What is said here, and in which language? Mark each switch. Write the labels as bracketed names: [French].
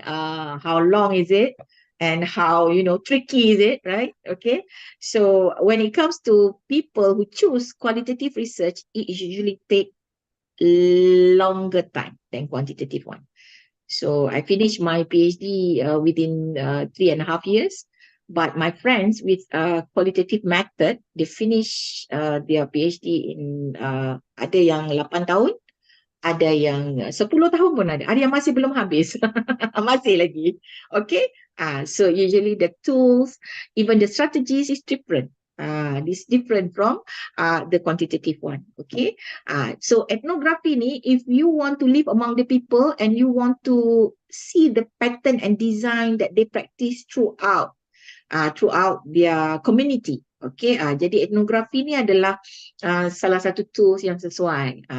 [English] How long is it? And how, tricky is it, right? Okay. So when it comes to people who choose qualitative research, it usually take longer time than quantitative one. So I finished my PhD within 3.5 years. But my friends with qualitative method, they finish their PhD in [Malay] ada yang 8 tahun, ada yang 10 tahun pun ada yang masih belum habis. Masih lagi. Okay. [English] So usually the tools, even the strategies is different. This different from the quantitative one. Okay. So ethnography ni, if you want to live among the people and you want to see the pattern and design that they practice throughout their community. [Malay] Okay, jadi etnografi ni adalah salah satu tools yang sesuai.